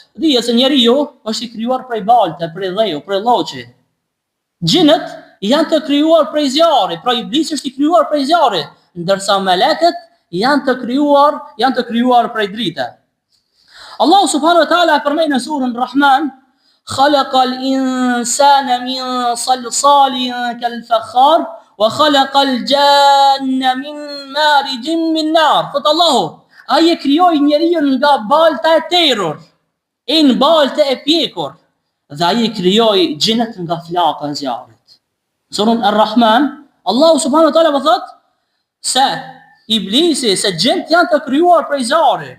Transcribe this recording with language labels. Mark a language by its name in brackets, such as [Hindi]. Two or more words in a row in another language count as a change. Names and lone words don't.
[Albanian] Dihet se njeriu është i krijuar prej balte, prej dheu, prej lloçi. Gjinët janë të krijuar prej zjarrit, pra Iblisi është i krijuar prej zjarrit, ndërsa melekët janë të krijuar prej drite. [Arabic] Allahu سبحانه وتعالى [Albanian] përmend në surën Rahman, [Arabic] خلق الإنسان من صلصال كالفخار وخلق الجان من مارج من نار. [Albanian] Fot Allahu, ai e krijoi njeriu nga balta e terror, në baltë e pjekur, dhe ai e krijoi gjinët nga flaka e zjarrit. Surën Ar-Rahman, Allahu [Arabic] سبحانه وتعالى [Albanian] po thot se Iblisi, se gjinët janë të krijuar prej zjarrit.